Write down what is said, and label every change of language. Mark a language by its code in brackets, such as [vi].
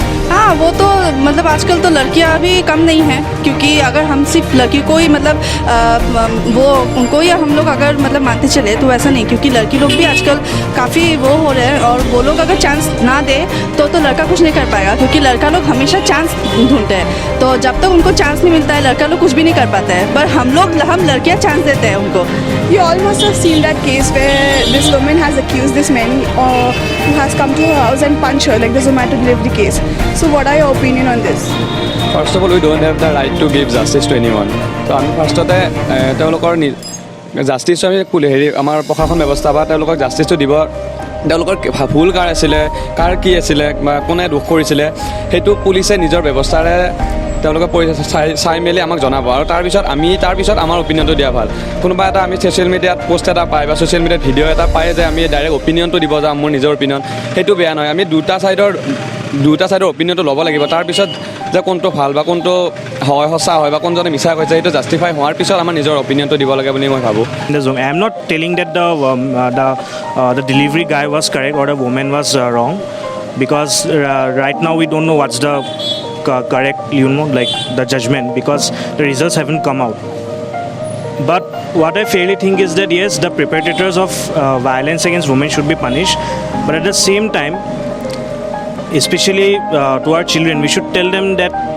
[hi] हाँ, वो तो मतलब आजकल तो लड़कियां भी कम नहीं हैं, क्योंकि अगर हम सिर्फ लड़की को ही मतलब वो उनको ही हम लोग अगर मतलब मानते चले तो ऐसा नहीं, क्योंकि लड़की लोग भी आजकल काफ़ी वो हो रहे हैं और वो लोग अगर चांस ना दे तो लड़का कुछ नहीं कर पाएगा, क्योंकि लड़का लोग हमेशा चांस ढूंढते हैं। तो जब तक उनको चांस नहीं मिलता है लड़का लोग कुछ भी नहीं कर पाता है, पर हम लड़कियाँ चांस देते हैं उनको। [en] You all must have seen that case where this woman has accused this man who has come to her house and punched her, like the Zomato delivery case. So what are your opinion on this? First of all, we don't have the right to give justice to anyone. [as] So আমি ফাৰ্ষ্টতে তেওঁলোকৰ justice আমি আমাৰ প্ৰশাসন ব্যৱস্থা বা তেওঁলোকক জাষ্টিছটো দিব, তেওঁলোকৰ ভুল কাৰ আছিলে, কাৰ কি আছিলে বা কোনে দোষ কৰিছিলে সেইটো পুলিচে নিজৰ ব্যৱস্থাৰে তেওঁলোকে চাই মেলি আমাক জনাব, আৰু তাৰপিছত আমাৰ অপিনিয়নটো দিয়া ভাল। কোনোবা এটা আমি ছ'চিয়েল মিডিয়াত পোষ্ট এটা পাই বা ছ'চিয়েল মিডিয়াত ভিডিঅ' এটা পাই যে আমি ডাইৰেক্ট অপিনিয়নটো দিব যাম, মোৰ নিজৰ অপিনিয়ন, সেইটো বেয়া নহয়। আমি দুটা চাইডৰ অপিনিয়নটো ল'ব লাগিব, তাৰপিছত যে কোনটো ভাল বা কোনটো হয় সঁচা হয় বা কোনজনে মিছা কৈছে সেইটো জাষ্টিফাই হোৱাৰ পিছত আমাৰ নিজৰ অপিনিয়নটো দিব লাগে বুলি মই ভাবোঁ। [en] I am not telling that the delivery guy was correct or the woman was wrong, because right now we don't know what's the correct, like the judgment, because the results haven't come out. But what I fairly think is that yes, the perpetrators of violence against women should be punished, but at the same time, especially to our children, we should tell them that